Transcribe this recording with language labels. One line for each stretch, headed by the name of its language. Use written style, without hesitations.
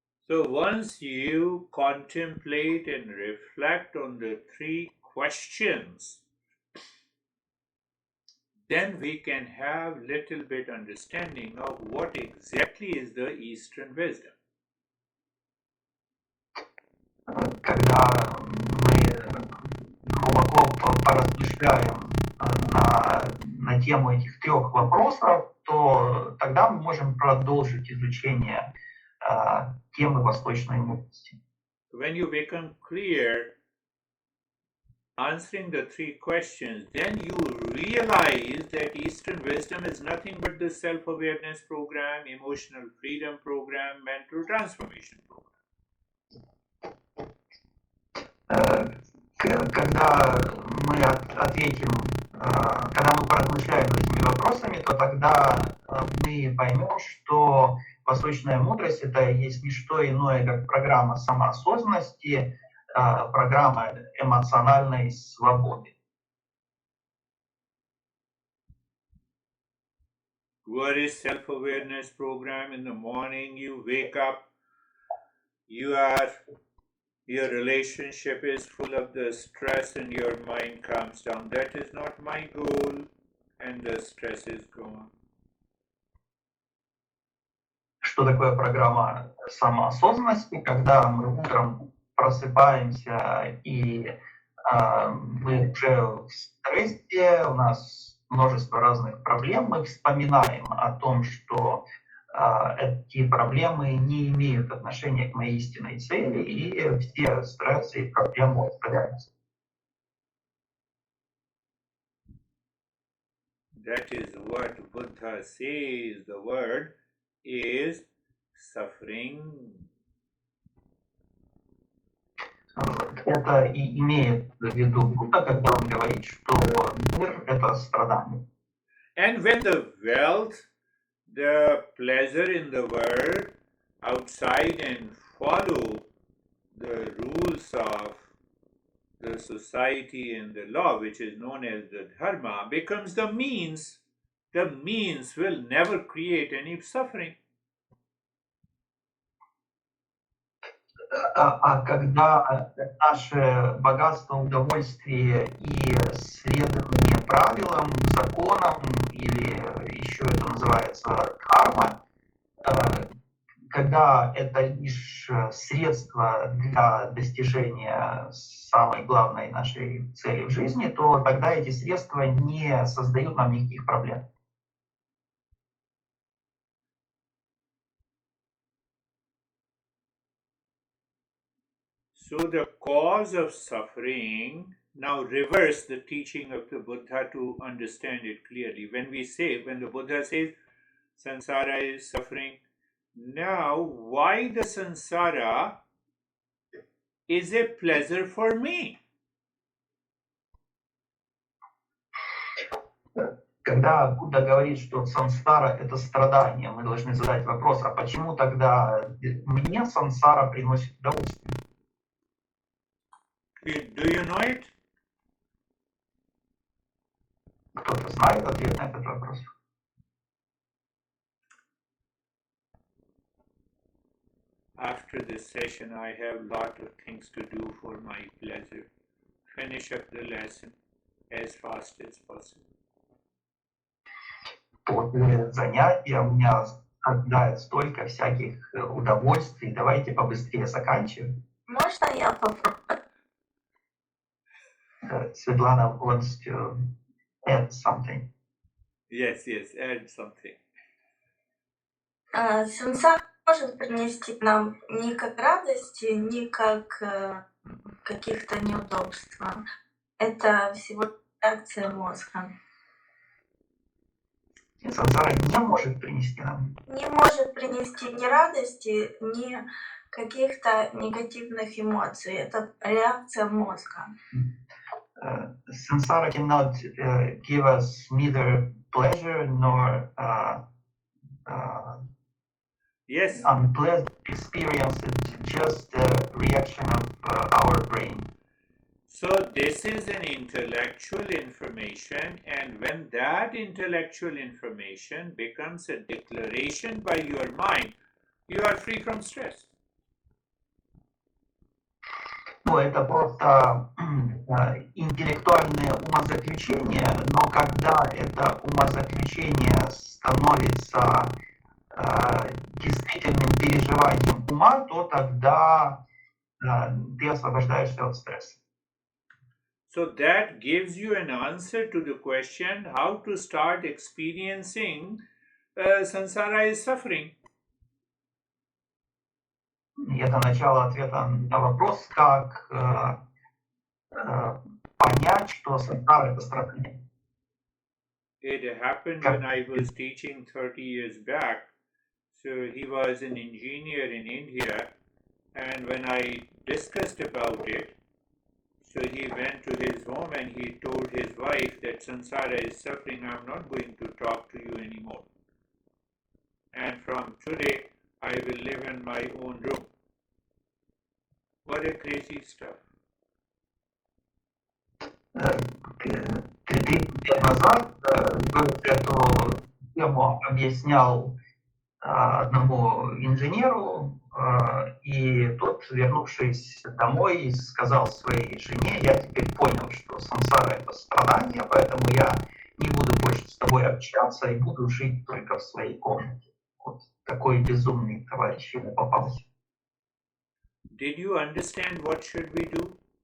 English: So once you contemplate and reflect on the three questions, then we can have little bit understanding of what exactly is the Eastern wisdom.
Russian: Когда мы глубоко поразмышляем на тему этих трех вопросов, то тогда мы можем продолжить изучение темы восточной мудрости.
English: When you become clear answering the three questions, then you realize that Eastern wisdom is nothing but the self-awareness program, emotional freedom program, mental transformation program.
Russian: Когда мы ответим, когда мы поразмышляем над этими вопросами, то тогда мы поймем, что восточная мудрость — это есть не что иное, как программа самоосознанности, программа эмоциональной свободы.
English: What is self-awareness program? In the morning you wake up, your relationship is full of the stress and your mind calms down. That is not my goal, and the stress is gone.
Russian: Что такое программа самоосознанности? Когда мы утром просыпаемся и мы уже в стрессе, у нас множество разных проблем, мы вспоминаем о том, что эти проблемы не имеют отношения к моей истинной цели, и все стрессы и проблемы устраняются.
English: That is what Buddha says. The word is suffering.
Russian: Это и имеет в виду Будда, когда он говорит, что мир — это страдание.
English: And when the wealth, the pleasure in the world outside and follow the rules of the society and the law, which is known as the dharma, becomes the means will never create any suffering.
Russian: А когда наше богатство, удовольствие и следование правилам, законам, или еще это называется карма, когда это лишь средство для достижения самой главной нашей цели в жизни, то тогда эти средства не создают нам никаких проблем.
English: So the cause of suffering, now reverse the teaching of the Buddha to understand it clearly. When the Buddha says samsara is suffering, now why the samsara is a pleasure for me?
Russian: Когда Будда говорит, что сансара — это страдание, мы должны задать вопрос, а почему тогда мне сансара приносит удовольствие?
English: Do you know it?
Russian: Кто-то знает ответ на этот вопрос?
English: After this session, I have lot of things to do for my pleasure. Finish up the lesson as fast as possible.
Russian: После занятия у меня ожидает столько всяких удовольствий. Давайте побыстрее заканчиваем. Можно я попробую?
English: Светлана wants to add something. Yes, add something.
Russian: Сансара может принести нам ни как радости, ни как каких-то неудобства. Это всего реакция мозга. И сансара не может принести нам. Не может принести ни радости, ни каких-то негативных эмоций. Это реакция мозга.
English: Samsara cannot give us neither pleasure nor Yes. unpleasant experience. It's just a reaction of our brain. So this is an intellectual information, and when that intellectual information becomes a declaration by your mind, you are free from stress.
Russian: Ну, это просто интеллектуальное умозаключение, но когда это умозаключение становится действительным переживанием ума, то тогда ты освобождаешься от стресса.
English: So that gives you an answer to the question how to start experiencing samsara is suffering.
Russian: И это начало ответа на вопрос, как понять, что сансара — это страдание.
English: It happened when I was teaching 30 years back. So he was an engineer in India, and when I discussed about it, so he went to his home and he told his wife that samsara is suffering, I'm not going to talk to you anymore. And from today, I will live in my own room. What a crazy stuff.
Russian: 30 лет назад эту тему объяснял одному инженеру, и тот, вернувшись домой, сказал своей жене: я теперь понял, что самсара — это страдание, поэтому я не буду больше с тобой общаться и буду жить только в своей комнате. Вот такой безумный товарищ ему попался.
English: Did you understand what should we do?